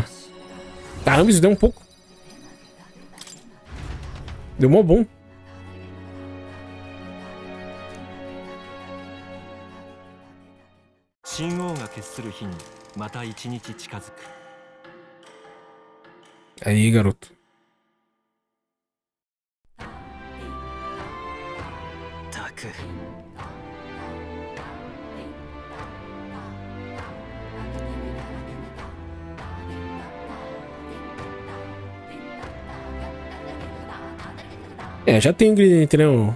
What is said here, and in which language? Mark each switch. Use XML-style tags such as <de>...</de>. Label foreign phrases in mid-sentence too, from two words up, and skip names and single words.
<pt>Caramba, isso deu um pouco. Deu mó bom.</pt> <ja>神王が決する日にまた一日近づく。</ja> <pt>Aí, garoto. Taku. É, já tem ingrediente, né?</pt>